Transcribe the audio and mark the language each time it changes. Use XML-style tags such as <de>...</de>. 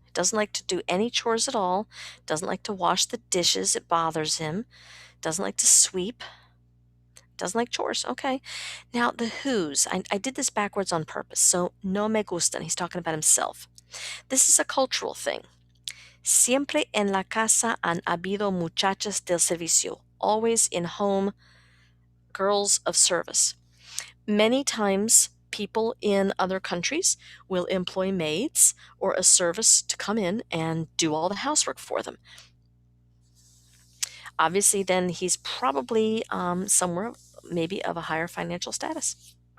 <en>Doesn't like to do any chores at all. Doesn't like to wash the dishes. It bothers him. Doesn't like to sweep. Doesn't like chores. Okay. Now the who's. I did this backwards on purpose. So</en> <es>no me gustan.</es> <en>He's talking about himself. This is a cultural thing.</en> <es>Siempre en la casa han habido muchachas del servicio.</es> <en>Always in home, girls of service. Many times, people in other countries will employ maids or a service to come in and do all the housework for them. Obviously, then he's probably somewhere maybe of a higher financial status.</en>